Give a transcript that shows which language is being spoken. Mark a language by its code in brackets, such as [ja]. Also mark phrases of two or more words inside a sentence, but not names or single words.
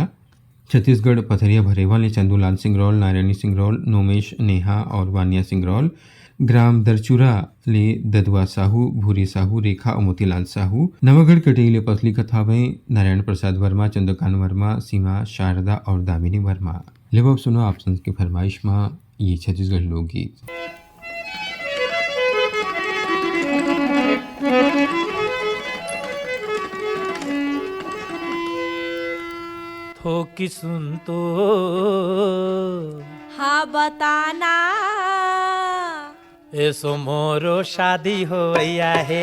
[hne] छत्तीसगढ़ पथरिया भरेवा ले चंदूलाल सिंगरौल, नारायणी सिंगरौल, नोमेश, नेहा और वानिया सिंगरौल। ग्राम दरचूरा ले ददुआ साहू, भूरी साहू, रेखा और मोतीलाल साहू। नवागढ़ कटेई ले पसली कथावें नारायण प्रसाद वर्मा, चंद्रकांत वर्मा, सीमा, शारदा और दामिनी वर्मा। लेवो अब सुनो आप संस के फरमाइश में ये छत्तीसगढ़ लोकगीत। थोकी सुन तो हाँ बताना ऐसो मोरो शादी हो है